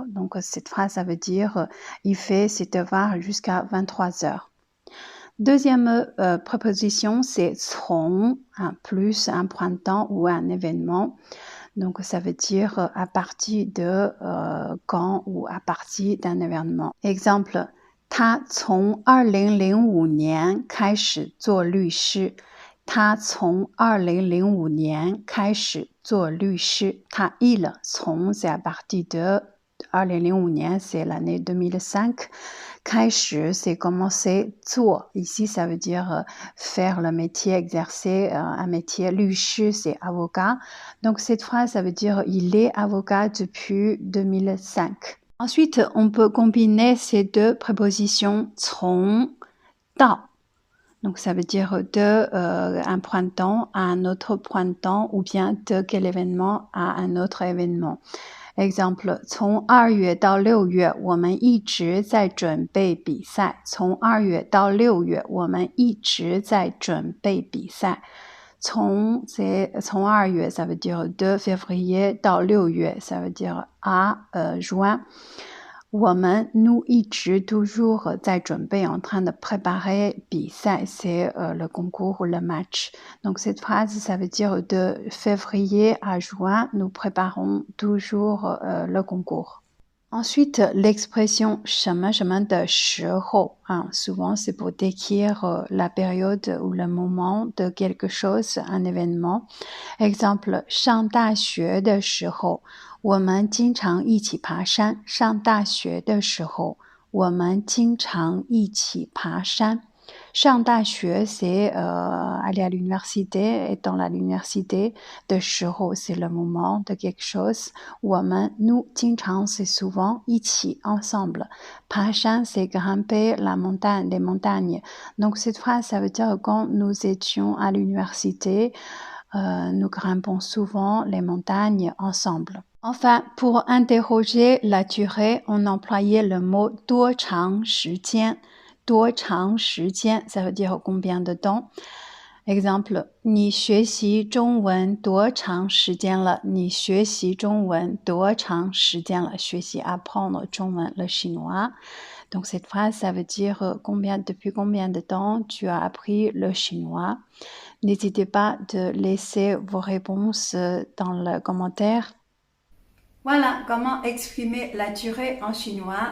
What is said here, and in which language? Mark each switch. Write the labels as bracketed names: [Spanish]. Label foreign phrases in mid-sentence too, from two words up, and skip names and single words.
[French] Donc cette phrase ça veut dire il fait ses devoirs jusqu'à 23 heures. Deuxième préposition c'est 从 plus un printemps ou un événement. Donc ça veut dire à partir de quand ou à partir d'un événement. Exemple, [Chinese] 他从2005年开始做律师。他从2005年开始做律师。 [French] 他 il 从 c'est à partir de 2005年 c'est l'année 2005. 开始 c'est commencer 做 ici ça veut dire faire le métier, exercer un métier. 律师 c'est avocat. Donc cette phrase ça veut dire il est avocat depuis 2005. Ensuite on peut combiner ces deux prépositions [Chinese] 从到. [French] Donc ça veut dire de un printemps à un autre printemps ou bien de quel événement à un autre événement. Exemple, [Chinese] 从2月到6月我们一直在准备比赛。从2月到6月我们一直在准备比赛。从 2月 [French] ça veut dire de février [Chinese] 到6月 [French] ça veut dire à juin. 我们 nous 一直 toujours [Chinese] 在准备 [French] en train de préparer 比赛 c'est le concours ou le match. Donc cette phrase ça veut dire de février à juin nous préparons toujours le concours. Ensuite l'expression [Chinese] 什么什么的时候 [French] souvent c'est pour décrire la période ou le moment de quelque chose, un événement. [Chinese] Exemple 上大学的时候我们经常一起爬山。上大学的时候我们经常一起爬山。上大学 [French] c'est aller à l'université, être dans l'université. [Chinese] 的时候 [French] c'est le moment de quelque chose. 我们 nous 经常 c'est souvent 一起 ensemble. 爬山 c'est grimper la montagne, les montagnes. Donc cette phrase ça veut dire quand nous étions à l'université, nous grimpons souvent les montagnes ensemble. Enfin, pour interroger la durée, on employait le mot [Chinese] 多长时间。多长时间 [French] ça veut dire combien de temps. Exemple, [Chinese] 你学习中文多长时间了？你学习中文多长时间了？ [French] 学习 apprendre 中文 le chinois. Donc cette phrase ça veut dire depuis combien de temps tu as appris le chinois. N'hésitez pas de laisser vos réponses dans le commentaire. Voilà comment exprimer la durée en chinois.